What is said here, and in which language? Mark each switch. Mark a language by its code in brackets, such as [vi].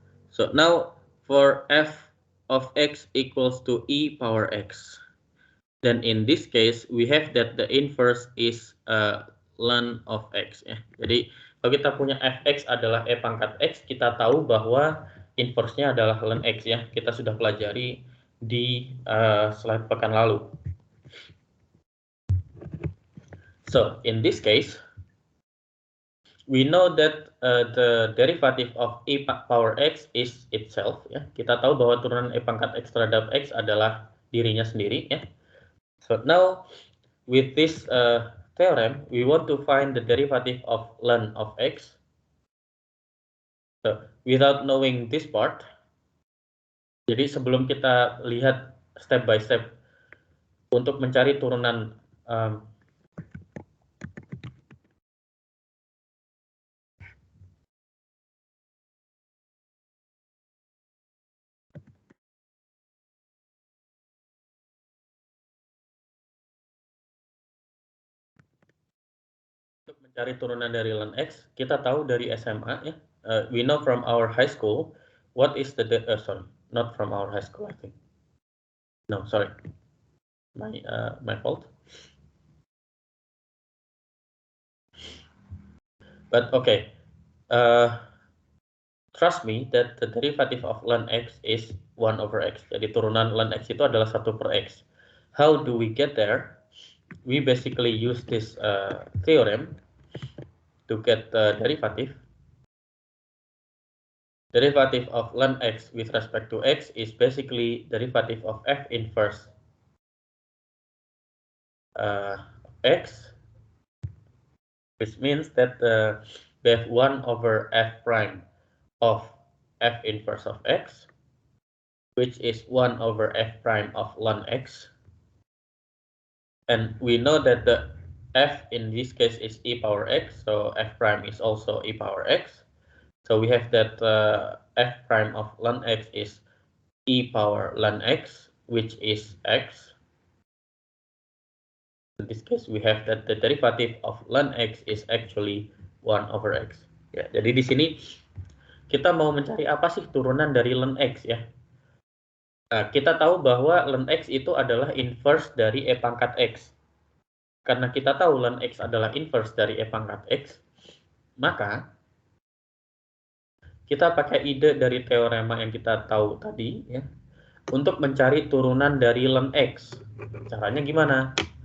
[en] So now for f of x equals to e power x, then in this case we have that the inverse is ln of x, ya. [id] Jadi kalau kita punya fx adalah e pangkat x, kita tahu bahwa inverse-nya adalah ln x, ya. Kita sudah pelajari di slide pekan lalu. [en] So in this case we know that the derivative of e power x is itself, ya. [id] Kita tahu bahwa turunan e pangkat x terhadap x adalah dirinya sendiri, ya. [en] So now with this theorem we want to find the derivative of ln of x. So without knowing this part, [id] jadi sebelum kita lihat [en] step by step [id] untuk mencari turunan mencari turunan dari ln x, kita tahu dari SMA, ya. [en] We know from our high school what is the sorry, not from our high school, I think. No, sorry, my fault. But okay, trust me that the derivative of ln x is 1/x. Jadi turunan ln x itu adalah 1/x. How do we get there? We basically use this theorem to get the derivative. Derivative of ln x with respect to x is basically derivative of f inverse x, which means that we have 1/f prime of f inverse of x, which is 1/f prime of ln x. And we know that the f in this case is e power x, so f prime is also e power x. So we have that f prime of ln x is e power ln x, which is x. In this case we have that the derivative of ln x is actually 1/x. [id] Ya, jadi di sini kita mau mencari apa sih turunan dari ln x, ya. Nah, kita tahu bahwa ln x itu adalah inverse dari e pangkat x. Karena kita tahu ln x adalah inverse dari e pangkat x, Maka kita pakai ide dari teorema yang kita tahu tadi ya, untuk mencari turunan dari ln X. Caranya gimana?